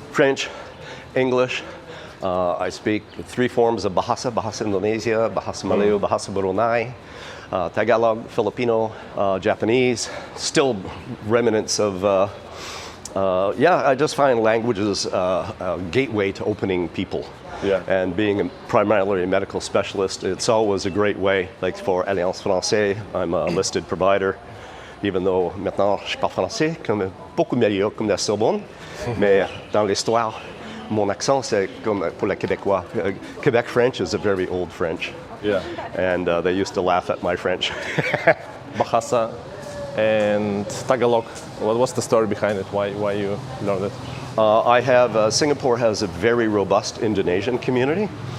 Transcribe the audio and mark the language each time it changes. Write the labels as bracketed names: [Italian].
[English] French, English. I speak 3 forms of Bahasa Indonesia, Bahasa Melayu, Bahasa Brunei. Tagalog, Filipino, Japanese, still remnants of, I just find languages a gateway to opening people. Yeah. And being primarily a medical specialist, it's always a great way. Like for Alliance Française, I'm a listed provider, even though [French] maintenant je parle français, comme beaucoup meilleur comme la Sorbonne, mais dans l'histoire, mon accent c'est comme pour le Québécois. [English] Quebec French is a very old French. Yeah. And they used to laugh at my French. Bahasa and Tagalog. What's the story behind it? Why you learned it? Singapore has a very robust Indonesian community.